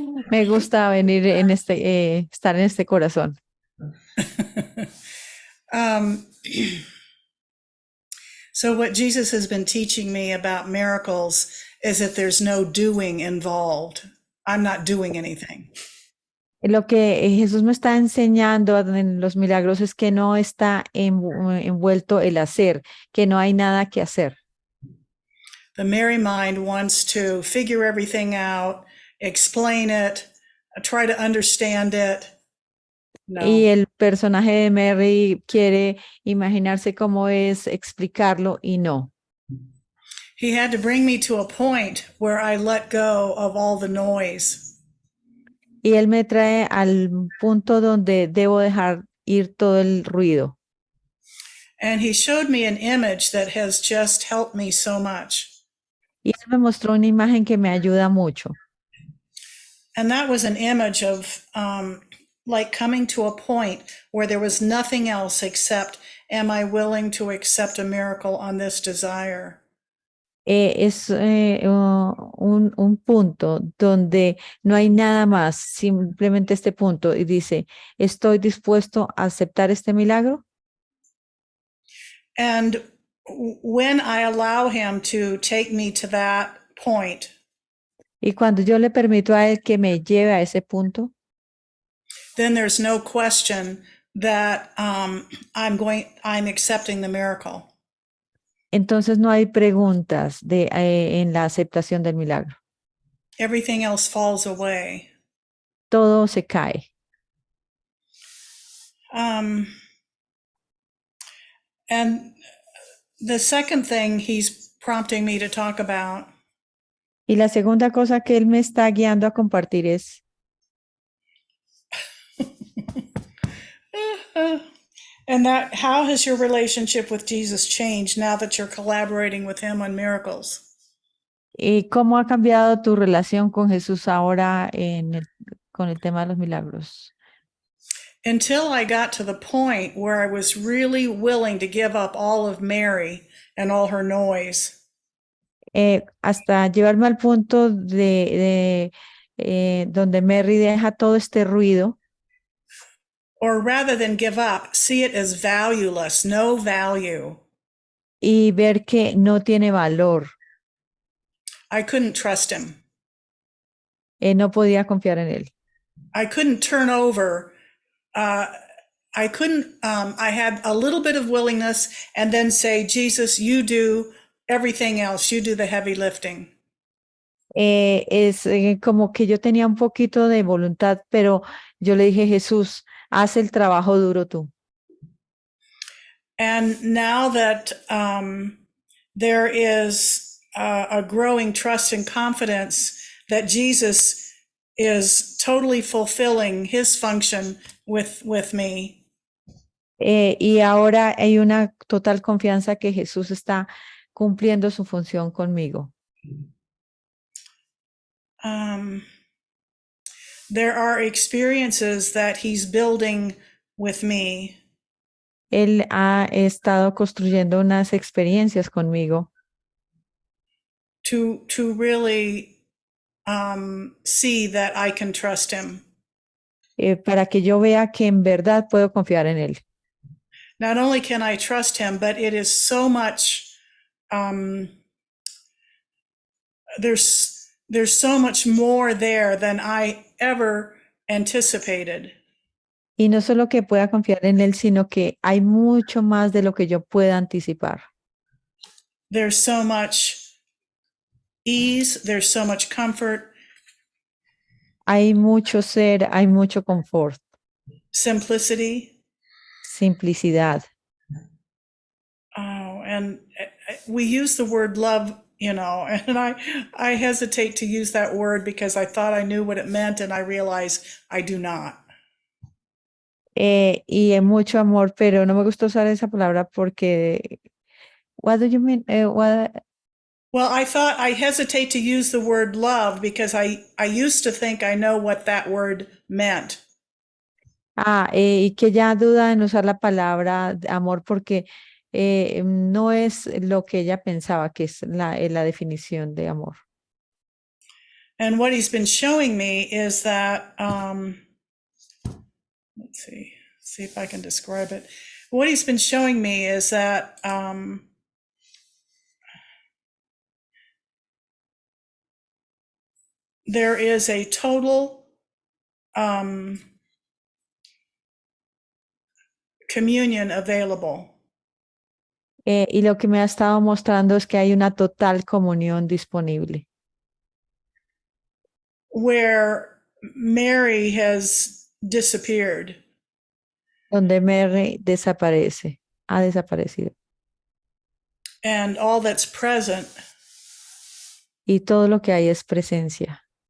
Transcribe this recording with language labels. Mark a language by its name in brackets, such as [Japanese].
[Spanish] Me gusta venir estar en este corazón. [English] So what Jesus has been teaching me about miracles is that there's no doing involved. I'm not doing anything. [Spanish] Lo que Jesús me está enseñando en los milagros es que no está envuelto el hacer, que no hay nada que hacer. [English] The Mary mind wants to figure everything out, explain it, try to understand it. [Spanish] Y No. el personaje de Mary quiere imaginarse cómo es explicarlo y no. [English] He had to bring me to a point where I let go of all the noise. [Spanish] Y él me trae al punto donde debo dejar ir todo el ruido. [English] And he showed me an image that has just helped me so much. [Spanish] Y él me mostró una imagen que me ayuda mucho. [English] And that was an image of like coming to a point where there was nothing else except, am I willing to accept a miracle on this desire? [Spanish] Es un punto donde no hay nada más, simplemente este punto. Y dice, ¿estoy dispuesto a aceptar este milagro? [English] And when I allow him to take me to that point, [Spanish] Y cuando yo le permito a él que me lleve a ese punto, [English] then there's no question that I'm accepting the miracle. [Spanish] entonces no hay preguntas en la aceptación del milagro. [English] Everything else falls away. [Spanish] Todo se cae. [English] And the second thing he's prompting me to talk about [Spanish] Y la segunda cosa que él me está guiando a compartir es, [English] and that how has your relationship with Jesus changed now that you're collaborating with him on miracles? [Spanish] ¿cómo ha cambiado tu relación con Jesús ahora con el tema de los milagros? [English] Until I got to the point where I was really willing to give up all of Mary and all her noise. [Spanish] Hasta llevarme al punto donde Mary deja todo este ruido. [English] Or rather than give up, see it as valueless, no value. [Spanish] Y ver que no tiene valor. [English] I couldn't trust him. [Spanish] No podía confiar en él. [English] I couldn't turn over. I couldn't, I had a little bit of willingness and then say, Jesus, you do everything else. You do the heavy lifting. [Spanish] Es como que yo tenía un poquito de voluntad, pero yo le dije, Jesús, haz el trabajo duro tú. [English] And now that there is a growing trust and confidence that Jesus is totally fulfilling his function with me. [Spanish] Y ahora hay una total confianza que Jesús está cumpliendo su función conmigo. [English] There are experiences that he's building with me. [Spanish] Él ha estado construyendo unas experiencias conmigo [English] To really see that I can trust him. [Spanish] Para que yo vea que en verdad puedo confiar en él. [English] Not only can I trust him, but it is so much, there's so much more there than I ever anticipated. [Spanish] Y no solo que pueda confiar en él, sino que hay mucho más de lo que yo pueda anticipar. [English] There's so much ease, there's so much comfort. [Spanish] Hay mucho ser, hay mucho confort. [English] Simplicity. [Spanish] Simplicidad. [English] Oh, and we use the word love, and I hesitate to use that word because I thought I knew what it meant and I realize I do not. [Spanish] Y mucho amor, pero no me gusta usar esa palabra porque, [English] what do you mean? Well, I hesitate to use the word love because I used to think I know what that word meant. [Spanish] Y que ella duda en usar la palabra amor porque no es lo que ella pensaba que es la definición de amor. [English] And what he's been showing me is that, let's see if I can describe it. What he's been showing me is that there is a total communion available. [Spanish] Y lo que me ha estado mostrando es que hay una total comunión disponible. [English] Where Mary has disappeared. [Spanish] donde Mary desaparece, ha desaparecido. [English] And all that's present [Spanish] Y todo lo que hay es presencia.